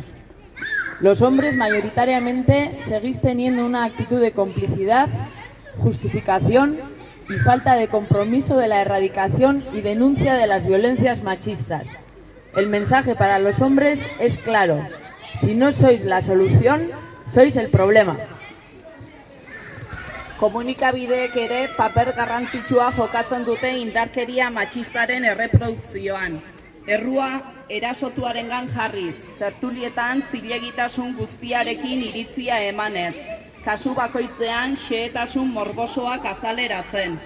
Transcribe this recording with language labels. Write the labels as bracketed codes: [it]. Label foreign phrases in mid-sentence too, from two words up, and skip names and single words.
[es] Los hombres mayoritariamente seguís teniendo una actitud de complicidad, justificación y falta de compromiso de la erradicación y denuncia de las violencias machistas. El mensaje para los hombres es claro: si no sois la solución, sois el problema. [eu] Komunikabideek ere paper garrantzitsua jokatzen dute indarkeria matxistaren erreprodukzioan. Errua erasotuarengan jarriz, tertulietan zilegitasun guztiarekin iritzia emanez, kasu bakoitzean xehetasun morbosoak azaleratzen.